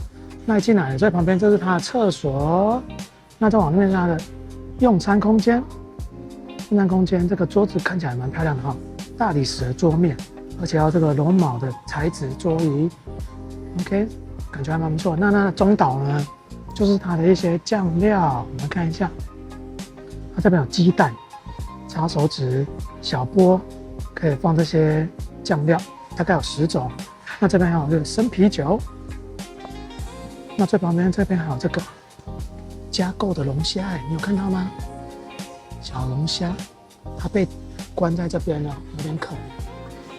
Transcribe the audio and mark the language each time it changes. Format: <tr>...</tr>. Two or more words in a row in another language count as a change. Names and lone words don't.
<zh>那一進來，最旁邊這是它的廁所，那再往那邊是它的用餐空間。用餐空間這個桌子看起來蠻漂亮的哈，大理石的桌面，而且要這個絨毛的材質桌椅 ，OK， 感覺還蠻不錯。那中島呢，就是它的一些醬料，我們看一下，它這邊有雞蛋、擦手指、小波，可以放這些醬料，大概有10種。那這邊還有這個生啤酒。那最旁邊這邊還有這個加購的龍蝦，你有看到嗎？小龍蝦，它被關在這邊了，有點可憐。</zh>